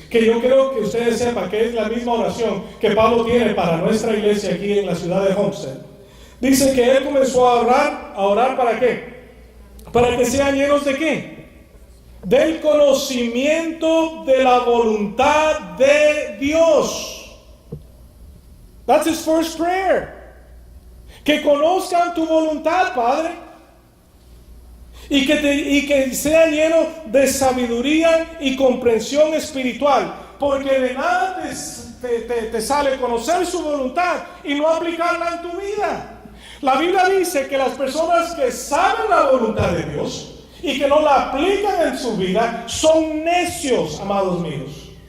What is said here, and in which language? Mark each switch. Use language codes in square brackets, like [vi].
[es] Que yo creo que ustedes sepan que es la misma oración que Pablo tiene para nuestra iglesia aquí en la ciudad de Homestead. Dice que él comenzó a orar ¿para qué? Para que sean llenos ¿de qué? Del conocimiento de la voluntad de Dios. [en] That's his first prayer. [es] Que conozcan tu voluntad, Padre. y que sea lleno de sabiduría y comprensión espiritual, porque de nada te sale conocer su voluntad y no aplicarla en tu vida. La Biblia dice que las personas que saben la voluntad de Dios y que no la aplican en su vida son necios, amados míos.